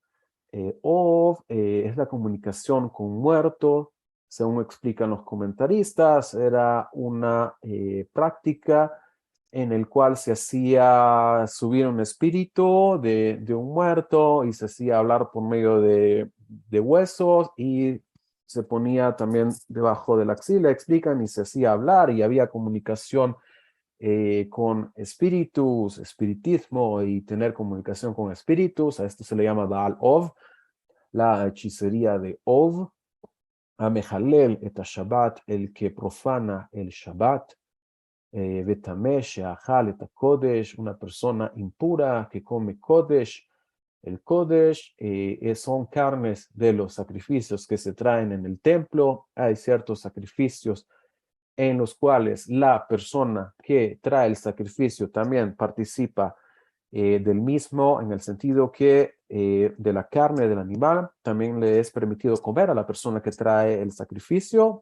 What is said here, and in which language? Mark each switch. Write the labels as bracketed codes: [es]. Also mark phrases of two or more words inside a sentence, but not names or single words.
[es] Ov es la comunicación con muerto, según explican los comentaristas, era una práctica en el cual se hacía subir un espíritu de un muerto y se hacía hablar por medio de huesos y se ponía también debajo de la axila, explican, y se hacía hablar y había comunicación con espíritus, espiritismo y tener comunicación con espíritus. A esto se le llama [he] בעל אוב, [es] la hechicería de Ov. [he] המחלל את השבת, [es] el que profana el Shabbat. [he] וטמא שאכל את הקודש, [es] una persona impura que come Kodesh. El Kodesh son carnes de los sacrificios que se traen en el templo. Hay ciertos sacrificios en los cuales la persona que trae el sacrificio también participa del mismo, en el sentido que de la carne del animal también le es permitido comer a la persona que trae el sacrificio.